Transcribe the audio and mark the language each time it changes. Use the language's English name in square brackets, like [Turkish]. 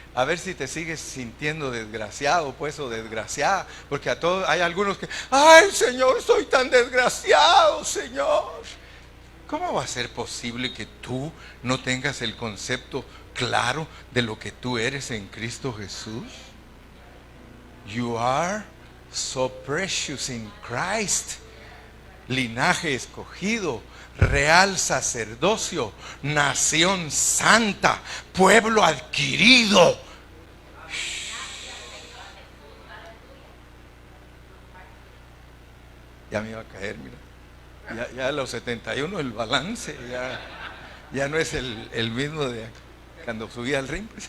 [Spanish] A ver si te sigues sintiendo desgraciado, pues, o desgraciada, porque a todos hay algunos que, ay, Señor, soy tan desgraciado, Señor. ¿Cómo va a ser posible que tú no tengas el concepto claro de lo que tú eres en Cristo Jesús? [English] You are so precious in Christ. [Spanish] linaje escogido, real sacerdocio, nación santa, pueblo adquirido. Ya me iba a caer, mira. Ya a los 71 el balance ya no es el mismo de cuando subí al ring.